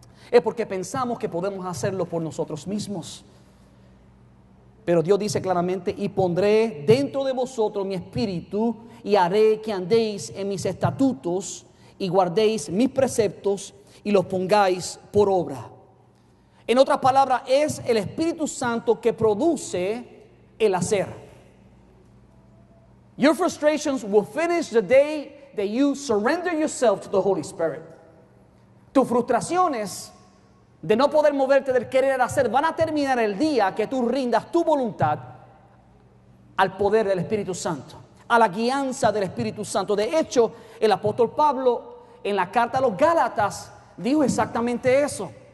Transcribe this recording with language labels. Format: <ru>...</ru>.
<es>Es porque pensamos que podemos hacerlo por nosotros mismos. Pero Dios dice claramente, y pondré dentro de vosotros mi espíritu y haré que andéis en mis estatutos y guardéis mis preceptos y los pongáis por obra. En otras palabras, es el Espíritu Santo que produce el hacer.</es> <en>Your frustrations will finish the day that you surrender yourself to the Holy Spirit.</en> <es>Tus frustraciones de no poder moverte del querer hacer van a terminar el día que tú rindas tu voluntad al poder del Espíritu Santo, a la guianza del Espíritu Santo. De hecho, el apóstol Pablo en la carta a los Gálatas dijo exactamente eso.</es>